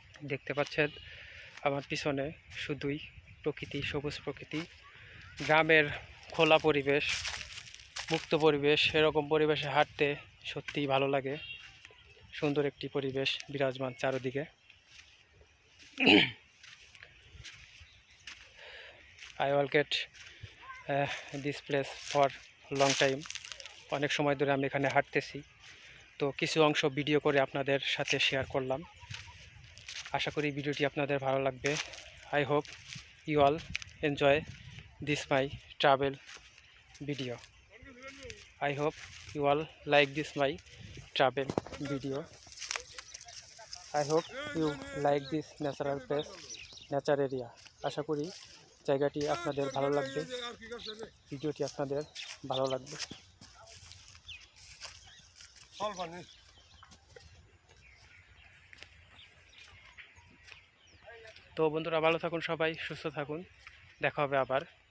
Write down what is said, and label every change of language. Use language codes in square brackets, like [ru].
[bn] দেখতে পাচ্ছেন আমার পিছনে শুধুই প্রকৃতি, সবুজ প্রকৃতি, গ্রামের খোলা পরিবেশ, মুক্ত পরিবেশ। এরকম পরিবেশে হাঁটতে সত্যিই ভালো লাগে। সুন্দর একটি পরিবেশ বিরাজমান চারদিকে। [en] I will get this place for long time. [bn] অনেক সময় ধরে আমি এখানে হাঁটতেছি, তো কিছু অংশ ভিডিও করে আপনাদের সাথে শেয়ার করলাম। আশা করি ভিডিওটি আপনাদের ভালো লাগবে। [en] I hope you all enjoy this my travel video. I hope you all like this my travel video. I hope you like this natural place, nature area. [bn] আশা করি জায়গাটি আপনাদের ভালো লাগবে, ভিডিওটি আপনাদের ভালো লাগবে। তো বন্ধুরা, ভালো থাকুন, সবাই সুস্থ থাকুন, দেখা হবে আবার।